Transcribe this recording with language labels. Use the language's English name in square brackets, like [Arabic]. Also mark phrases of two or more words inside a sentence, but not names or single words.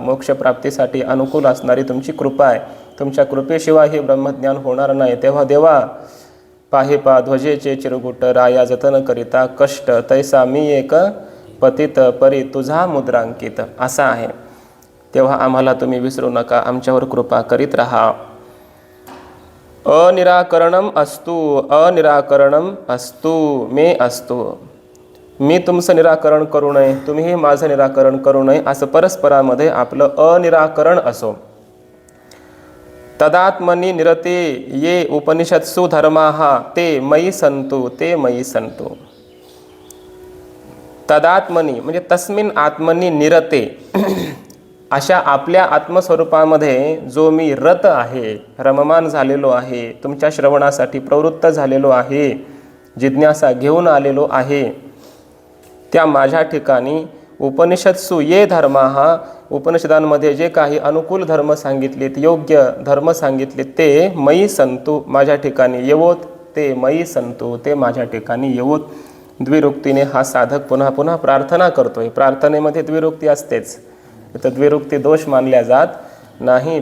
[Marathi] मोक्षप्राप्तीसाठी अनुकूल असणारी तुमची कृपा आहे, तुमच्या कृपेशिवाय हे ब्रह्मज्ञान होणार नाही. तेव्हा देवा पाहे पा ध्वजेचे चिरगुट, राया जतन करिता कष्ट, तैसा मी एक पतित परी तुझा मुद्रांकित, असा आहे. तेव्हा आम्हाला तुम्ही विसरू नका, आमच्यावर कृपा करीत राहा. [Sanskrit] अनिराकरणम अस्तु, अनिराकरणम अस्तु मे अस्तु, [Marathi] मी तुमचं निराकरण करू नये, तुम्हीही माझं निराकरण करू नये, असं परस्परामध्ये आपलं अनिराकरण असो. [Sanskrit] तदात्मनी निरते ये उपनिषत्सु धर्माः ते मयि संतु, ते मयि संतु. तदात्मनी म्हणजे तस्मिन आत्मनी निरते, [Marathi] अशा आपल्या आत्मस्वरूपामध्ये जो मी रत आहे, रममान झालेलो आहे, तुमच्या श्रवणासाठी प्रवृत्त झालेलो आहे, जिज्ञासा घेऊन आलेलो आहे, त्या माझ्या ठिकाणी [Sanskrit] उपनिषत्सु ये धर्माः, [Marathi] उपनिषदांमध्ये जे काही अनुकूल धर्म सांगितलेत, योग्य धर्म सांगितले, [Sanskrit] ते मयी संतु, [Marathi] माझ्या ठिकाणी येवोत, [Sanskrit] ते मयी संतु, [Marathi] ते माझ्या ठिकाणी येवोत. द्विरुक्तीने हा साधक पुन्हा पुन्हा प्रार्थना करतोय. प्रार्थनेमध्ये द्विरुक्ती असतेच, तर द्विरुक्ती दोष मानल्या जात नाही.